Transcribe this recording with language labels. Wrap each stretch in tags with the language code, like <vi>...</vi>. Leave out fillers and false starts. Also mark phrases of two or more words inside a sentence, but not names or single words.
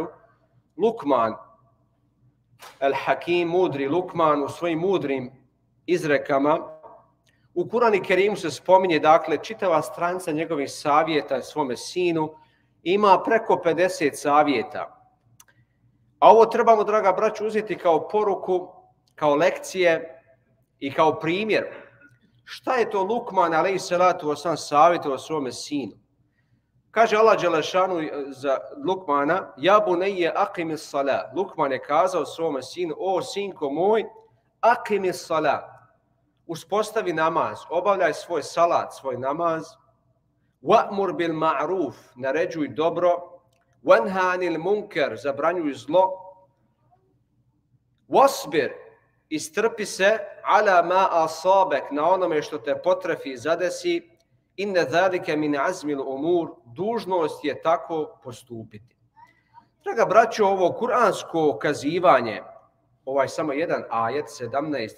<bs>Lukman, el-Hakim, mudri Lukman, u svojim mudrim izrekama, u Kur'anu i Kerimu se spominje, dakle, čitava stranica njegovih savjeta svome sinu, ima preko 50 savjeta. A ovo trebamo, draga braćo, uzeti kao poruku, kao lekcije i kao primjer. Šta je to Lukman,</bs> <ar>عليه الصلاة والسلام,</ar> <bs>savjetovao svome sinu? Kaže Allah dželešanu za Lukmana:</bs> <ar>يا بني أقم الصلاة.</ar> <bs>Lukman je kazao svome sinu: O sinko moj,</bs> <ar>أقم الصلاة.</ar> <bs>Uspostavi namaz, obavljaj svoj salat, svoj namaz.</bs> <ar>وأمر بالمعروف,</ar> <bs>naređuj dobro.</bs> <ar>وانه عن المنكر,</ar> <bs>zabranjuj zlo. Wasbir, istrpi se,</bs> <ar>على ما أصابك,</ar> <bs>na onome što te potrefi i zadesi.</bs> <ar>إن ذلك من عزم الأمور,</ar> <bs>dužnost je tako postupiti. Draga braćo, ovo kuransko kazivanje, ovaj samo jedan ajet, 17.</bs>